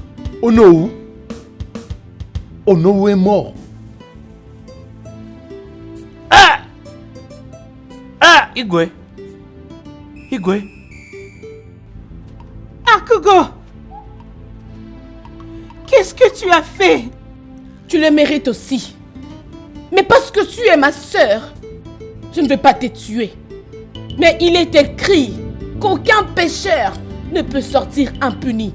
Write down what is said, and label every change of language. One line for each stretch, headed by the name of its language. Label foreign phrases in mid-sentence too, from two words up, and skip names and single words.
French: Onowu est mort. Igwe. Igwe. Akugo! Qu'est-ce que tu as fait? Tu le mérites aussi. Mais parce que tu es ma sœur, je ne vais pas te tuer. Mais il est écrit qu'aucun pécheur ne peut sortir impuni.